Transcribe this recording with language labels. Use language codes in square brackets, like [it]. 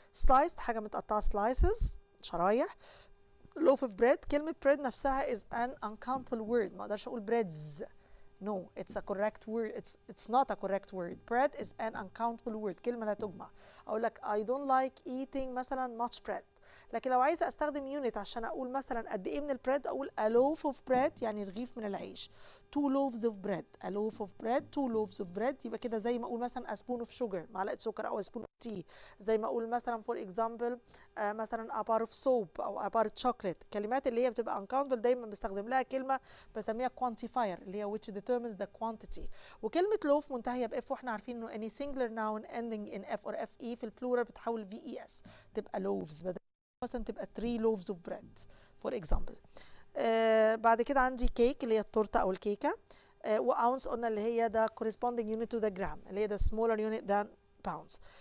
[ar] sliced حاجة متقطعة slices, شرايح. [en] loaf of bread, كلمة bread نفسها is an uncountable word. [ar] ما اقدرش اقول breads. [en] No, it's a correct word. It's not a correct word. Bread is an uncountable word. [ar] كلمة لا تجمع. اقول لك [en] I don't like eating مثلا much bread. [ar] لكن لو عايزة استخدم unit عشان اقول مثلا قد ايه من البريد, اقول [en] a loaf of bread [ar] يعني رغيف من العيش. [en] two loaves of bread. A loaf of bread, two loaves of bread. [ar] يبقى كده زي ما اقول مثلا [en] a spoon of sugar، [ar] معلقه سكر، او [en] a spoon of tea. [ar] زي ما اقول مثلا [en] for example مثلا a bar of soap او a bar of chocolate. [ar] الكلمات اللي هي بتبقى uncountable دايما بستخدم لها كلمه بسميها quantifier اللي هي [en] which determines the quantity. [ar] وكلمه loaf منتهيه ب f، واحنا عارفين انه [en] any singular noun ending in f or fe [ar] في البلورال بتحول VES تبقى loaves، بدل مثلا تبقى [en] 3 loaves of bread for example. [ar] بعد كده عندي كيك اللي هي التورته او الكيكه. واونس قلنا اللي هي [en] the corresponding unit to the gram اللي هي the smaller unit than pounds.